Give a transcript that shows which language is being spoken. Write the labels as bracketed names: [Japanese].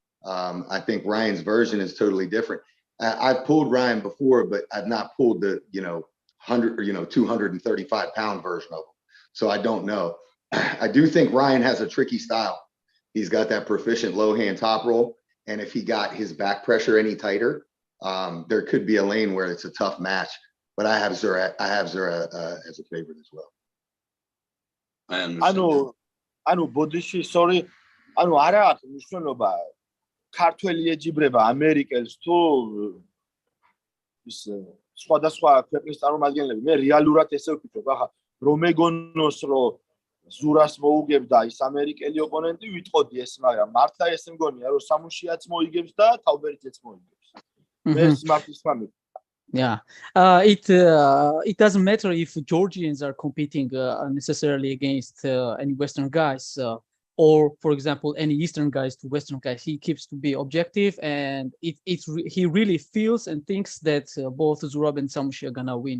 [English] I think Ryan's version is totally different. I've pulled Ryan before, but I've not pulled the 100 or 235 pound version of him. So I don't know. I do think Ryan has a tricky style. He's got that proficient low hand top roll, and if he got his back pressure any tighter, there could be a lane where it's a tough match. But I have Zura as a favorite as well. I understand. [Georgian] ანუ ბოდიში sorry, ანუ არა აქვს მნიშვნელობა ქართველი ეჯიბრება ამერიკელს თუ ის სხვადასხვა ქვეყნის წარმომადგენლები. მე რეალურად ესე ვფიქრობ, ახლა რომ ეგონოს რომ ზურას მოუგებდა ის ამერიკელი ოპონენტი ვიტყოდი ეს, მაგრამ მართლა ესე მგონია რომ სამუშიაც მოიგებს და თავბერიძეც მოიგებს. მე სიმართლის მამი. [English] Yeah, it doesn't matter if Georgians are competing necessarily against any Western guys, or for example any Eastern guys to Western guys. He keeps to be objective, and he really feels and thinks that both Zurab and Samushi are gonna win.